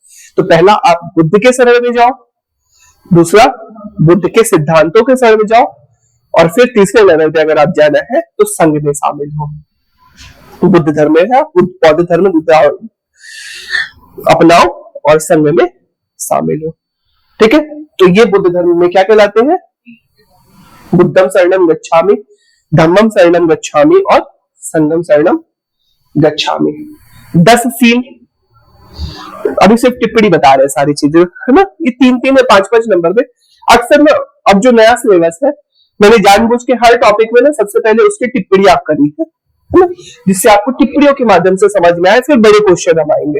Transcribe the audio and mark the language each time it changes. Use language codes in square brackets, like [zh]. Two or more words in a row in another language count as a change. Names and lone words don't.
[hi] तो पहला आप बुद्ध के शरण में जाओ, दूसरा बुद्ध के सिद्धांतों के शरण में जाओ, और फिर तीसरे लेवल पे अगर आप जाना है तो संघ में शामिल हो। तो बुद्ध धर्म में है, बौद्ध धर्म अपनाओ और संघ में शामिल हो, ठीक है। तो ये बुद्ध धर्म में क्या कहलाते हैं, [pi] बुद्धम शरणम गच्छामि, धम्मम शरणम गच्छामि और संघम शरणम गच्छामि। [hi] 10 सील, अभी सिर्फ टिप्पणी बता रहे हैं सारी चीजें, है ना। ये 3-3 या 5-5 नंबर पे अक्सर ना, अब जो नया सिलेबस है मैंने जानबूझ के हर टॉपिक में ना सबसे पहले उसकी टिप्पणी आप करी है ना, जिससे आपको टिप्पणियों के माध्यम से समझ में आए, फिर बड़े क्वेश्चन हम आएंगे।